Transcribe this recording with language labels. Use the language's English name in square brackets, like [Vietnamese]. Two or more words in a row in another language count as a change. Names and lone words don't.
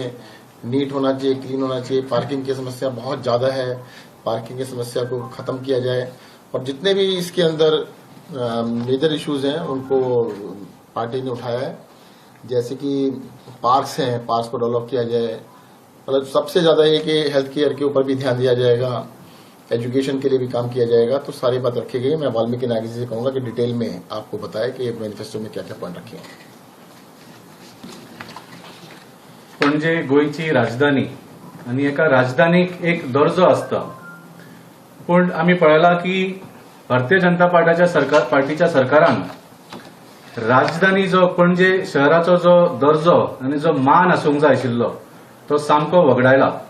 [Hindi] नीट होना चाहिए, क्लीन होना चाहिए। पार्किंग की समस्या बहुत ज्यादा है, पार्किंग की समस्या को खत्म किया जाए, और जितने भी इसके अंदर [English] major issues [Hindi] हैं उनको पार्टी ने उठाया है। जैसे कि पार्क्स हैं, पार्क्स को डेवलप किया जाए। मतलब सबसे ज्यादा ये कि [English] health care [Hindi] के ऊपर भी ध्यान दिया जाएगा, एजुकेशन के लिए भी काम किया जाएगा। तो सारी बात रखी गई। मैं वाल्मीकि नायक जी से कहूंगा कि डिटेल में आपको बताए कि मैनिफेस्टो में क्या क्या पॉइंट रखे हैं। [Konkani] पणजे गोयची राजधानी, आणि एका राजधानीक एक दर्जो आसता, पण आम्ही पळयला की भारतीय जनता पार्टीच्या सरकारान राजधानी जो पणजे शहराचो जो दर्जो आणि जो मान आसूंक जाय आशिल्लो तो सामको वगडायला।